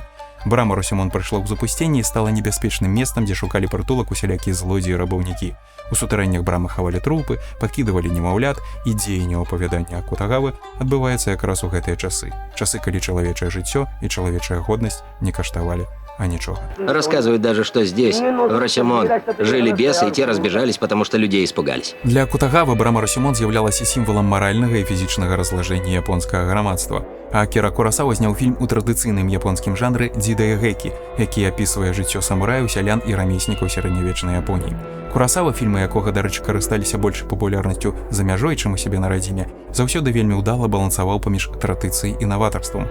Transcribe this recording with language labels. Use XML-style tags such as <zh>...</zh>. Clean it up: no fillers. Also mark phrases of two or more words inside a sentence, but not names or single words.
<be>Брама Росюмон прыйшла ў запусценне і стала небяспечным месцам, дзе шукалі прытулак усялякія злодзеі і рабаўнікі. У сутарэннях брамы хавалі трупы, падкідывалі немаўлят, і дзеянне апавядання Кутагавы адбываецца якраз у гэтыя часы. Часы, калі чалавечае жыццё і чалавечая годнасць не каштавалі а ничего.</be> <ru>Рассказывают даже, что здесь, в Росюмон, жили бесы, и те разбежались, потому что людей испугались.</ru> <be>Для Кутагавы брама Росюмон з'яўлялася сімвалам маральнага і фізічнага разлажэння японскага грамадства. А Акіра Курасава зняў фільм у традыцыйным японскім жанры дзідайгэкі, які апісвае жыццё самураяў, сялян і рамеснікаў сярэднявечнай Японіі. Курасава, фільмы якога, дарэчы, карысталіся большай папулярнасцю за мяжой, чым у сябе на радзіме, заўсёды вельмі ўдала балансаваў паміж традыцыяй і наватарствам.</be>